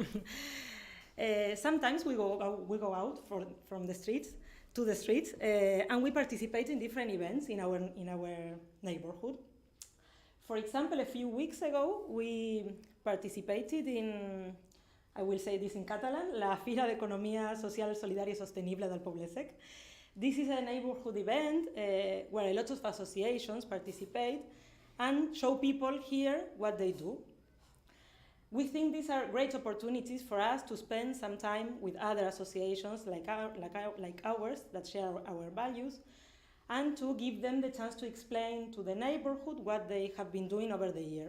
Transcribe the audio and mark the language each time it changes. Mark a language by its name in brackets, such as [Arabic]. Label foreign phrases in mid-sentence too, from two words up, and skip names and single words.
[English] Sometimes we go out from the streets to the streets, and we participate in different events in our neighborhood. For example, a few weeks ago, we participated in, I will say this in Catalan, la Fira d'Economia Social, Solidària i Sostenible del Poble Sec. This is a neighborhood event where a lot of associations participate and show people here what they do. We think these are great opportunities for us to spend some time with other associations like ours that share our values, and to give them the chance to explain to the neighborhood what they have been doing over the year.